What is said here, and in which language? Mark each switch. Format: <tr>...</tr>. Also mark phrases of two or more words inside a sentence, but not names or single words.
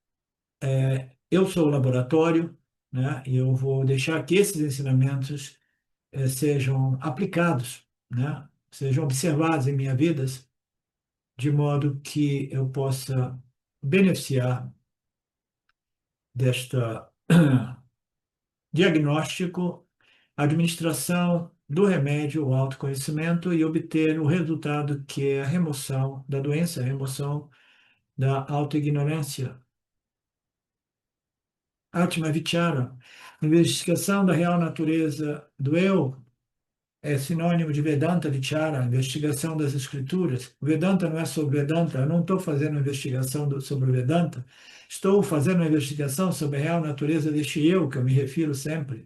<pt>Eu sou o laboratório, né, e eu vou deixar que esses ensinamentos sejam aplicados, né, sejam observados em minha vida, de modo que eu possa beneficiar desta diagnóstico, administração do remédio, o autoconhecimento e obter o resultado que é a remoção da doença, a remoção da autoignorância.</pt> <sa>Atma Vichara,</sa> <pt>investigação da real natureza do eu, é sinônimo de</pt> <sa>Vedanta Vichara,</sa> <pt>investigação das escrituras. O Vedanta não é sobre Vedanta, eu não estou fazendo investigação sobre o Vedanta, estou fazendo uma investigação sobre a real natureza deste eu, que eu me refiro sempre.</pt>